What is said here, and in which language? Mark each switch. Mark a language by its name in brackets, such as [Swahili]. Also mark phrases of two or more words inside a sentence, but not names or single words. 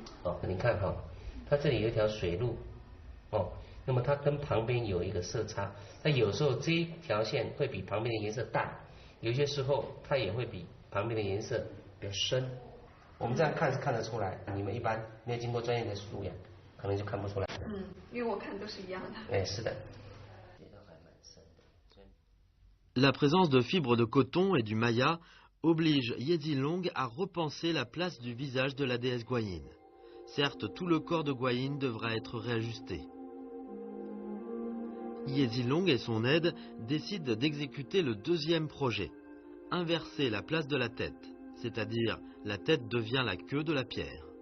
[Chinese] 哦，你看哈，它这里有一条水路，哦，那么它跟旁边有一个色差，那有时候这一条线会比旁边的颜色淡，有些时候它也会比旁边的颜色比较深。我们这样看是看得出来，你们一般没有经过专业的素养，可能就看不出来。因为我看都是一样的。哎，是的。 [French] La présence de fibres de coton et du maya oblige Yedinlong à repenser la place du visage de la déesse Guanyin. Certes, tout le corps de Guanyin devra être réajusté. Yedinlong et son aide décident d'exécuter le deuxième projet, inverser la place de la tête, c'est-à-dire la tête devient la queue de la pierre.